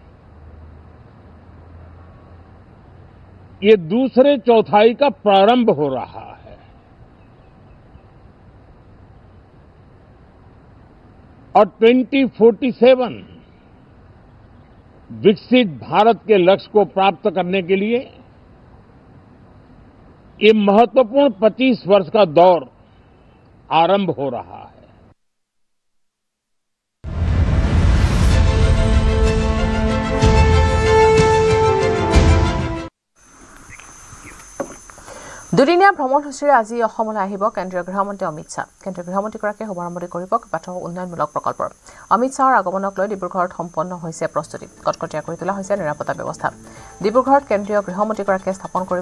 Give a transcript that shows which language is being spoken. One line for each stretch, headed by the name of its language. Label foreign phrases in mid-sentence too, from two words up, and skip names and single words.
Hindi: ये दूसरे चौथाई का प्रारंभ हो रहा है और 2047 विकसित भारत के लक्ष्य को प्राप्त करने के लिए ये महत्वपूर्ण 25 वर्ष का दौर आरंभ हो रहा है
Assamese: দুদিনীয়া ভ্ৰমণসূচীৰে আজি অসমলৈ আহিব কেন্দ্ৰীয় গৃহমন্ত্ৰী অমিত শ্বাহ কেন্দ্ৰীয় গৃহমন্ত্ৰীগৰাকীয়ে শুভাৰম্ভ কৰিব কেইবাটাও উন্নয়নমূলক প্ৰকল্পৰ অমিত শ্বাহৰ আগমনক লৈ ডিব্ৰুগড়ত সম্পন্ন হৈছে প্ৰস্তুতি কটকটীয়া কৰি তোলা হৈছে নিৰাপত্তা ব্যৱস্থা ডিব্ৰুগড়ত কেন্দ্ৰীয় গৃহমন্ত্ৰীগৰাকীয়ে স্থাপন কৰিব